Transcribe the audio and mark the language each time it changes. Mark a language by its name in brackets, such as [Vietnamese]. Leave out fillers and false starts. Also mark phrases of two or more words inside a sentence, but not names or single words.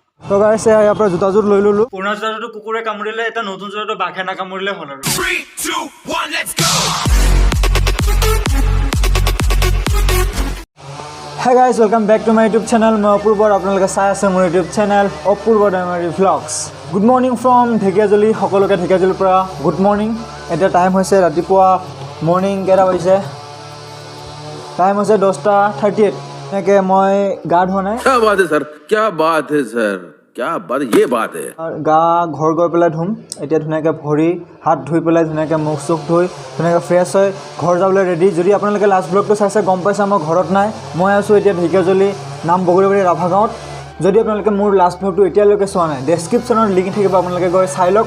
[Assamese] তো গাইছ ইয়াৰ পৰা জোতাযোৰ লৈ ল'লোঁ। পুৰণা জোতাটো কুকুৰে কামুৰিলে, এতিয়া নতুন জোতাটো বাঘে নাকামুৰিলে হ'ল আৰু। 3, 2, 1, [English] let's go! Hey guys, welcome back to my YouTube channel. [Assamese] মই অপূৰ্বৰ, আপোনালোকে চাই আছে মোৰ [English] YouTube channel [Assamese] অপূৰ্ব ডাঙৰী vlogs. [English] Good morning from [Assamese] ঢেকীয়াজুলি, সকলোকে ঢেকীয়াজুলিৰ পৰা [English] good morning. [Assamese] এতিয়া টাইম হৈছে ৰাতিপুৱা মৰ্ণিং কেইটা বাজিছে? টাইম হৈছে 10:38। এনেকৈ মই গা ধোৱা নাই। [Hindi] क्या बात है सर, क्या बात है सर, क्या बात, ये बात है। [Assamese] গা ঘৰ গৈ পেলাই ধুম। এতিয়া ধুনীয়াকৈ ভৰি হাত ধুই পেলাই ধুনীয়াকৈ মুখ চুখ ধুই ধুনীয়াকৈ ফ্ৰেছ হৈ ঘৰ যাবলৈ ৰেডি। যদি আপোনালোকে লাষ্ট ব্লগটো চাইছে গম পাইছে মই ঘৰত নাই, মই আছোঁ এতিয়া ঢেকীয়াজুলি নাম বগৰীবাৰী ৰাভা গাঁৱত। যদি আপোনালোকে মোৰ লাষ্ট ব্লগটো এতিয়ালৈকে চোৱা নাই, ডেছক্ৰিপশ্যনত লিংক থাকিব, আপোনালোকে গৈ চাই লওক।